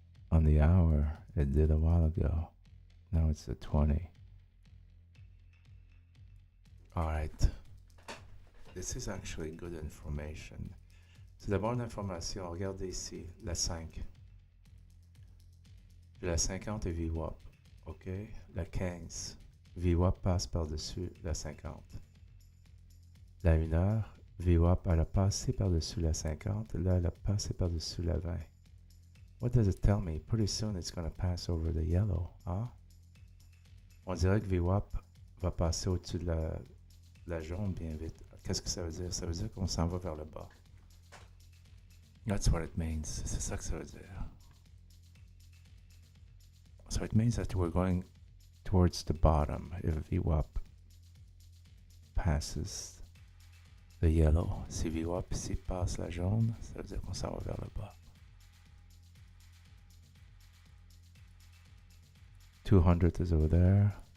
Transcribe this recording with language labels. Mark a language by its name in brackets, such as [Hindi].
[English] On the hour, it did a while ago. Now it's the 20. All right. This is actually good information. [French] C'est de bonne information. Regardez ici, la 5. Puis la 50 est VWAP. OK? La 15. VWAP passe par-dessus la 50. La 1 heure, VWAP, elle a passé par-dessus la 50. Là, elle a passé par-dessus la 20. [English] What does it tell me? Pretty soon it's going to pass over the yellow. [French] Hein? On dirait que VWAP va passer au-dessus de la jaune bien vite. Qu'est-ce que ça veut dire? Ça veut dire qu'on s'en va vers le bas. [English] That's what it means. [French] C'est ça que ça veut dire. [English] So it means that we're going towards the bottom if VWAP passes the yellow. [French] Si VWAP ici passe la jaune, ça veut dire qu'on s'en va vers le bas. [English] 200 is over there.